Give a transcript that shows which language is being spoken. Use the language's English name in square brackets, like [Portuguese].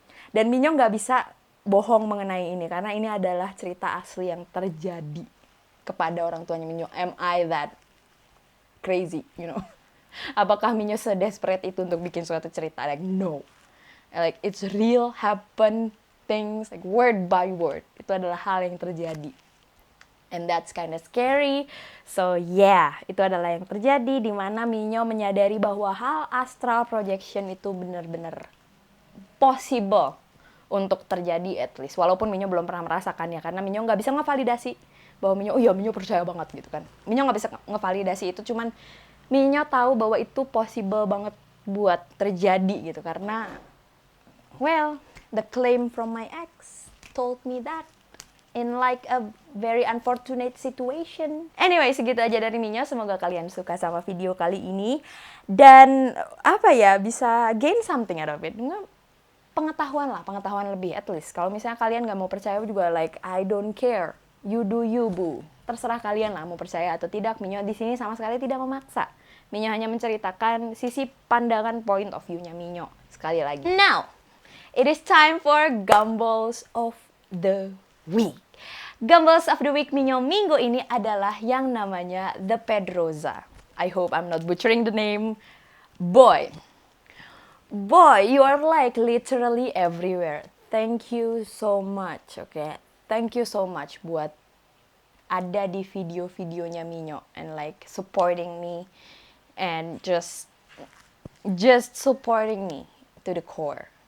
[Indonesian] Dan Minyo nggak bisa bohong mengenai ini, karena ini adalah cerita asli yang terjadi kepada orang tuanya Minyo. [English] Am I that crazy, you know? [Indonesian] Apakah Minyo se-desperate itu untuk bikin suatu cerita? [English] Like, no. Like, it's real, happen, things, like word by word. [Indonesian] Itu adalah hal yang terjadi. [English] And that's kind of scary. [Indonesian] So yeah, itu adalah yang terjadi, di mana Minyo menyadari bahwa hal astral projection itu benar-benar possible untuk terjadi, at least. Walaupun Minyo belum pernah merasakannya, karena Minyo nggak bisa ngevalidasi bahwa Minyo, oh iya Minyo percaya banget gitu kan. Minyo nggak bisa ngevalidasi itu, cuman Minyo tahu bahwa itu possible banget buat terjadi gitu, karena well, [English] the claim from my ex told me that in like a very unfortunate situation. [Indonesian] Anyway, segitu aja dari Minyo. Semoga kalian suka sama video kali ini. Dan apa ya, bisa gain something out of it. Pengetahuan lah, pengetahuan lebih at least. Kalau misalnya kalian gak mau percaya juga, [English] like, I don't care. You do you, boo. [Indonesian] Terserah kalian lah mau percaya atau tidak. Minyo di sini sama sekali tidak memaksa. Minyo hanya menceritakan sisi pandangan point of view-nya Minyo. Sekali lagi. [English] Now, it is time for Gumballs of the Week. [Indonesian] Gumballs of the Week Minyo minggu ini adalah yang namanya The Pedroza. [English] I hope I'm not butchering the name. Boy, you are like literally everywhere. Thank you so much, okay? Thank you so much [Indonesian] buat ada di video-videonya Minyo [English] and like supporting me and just supporting me to the core.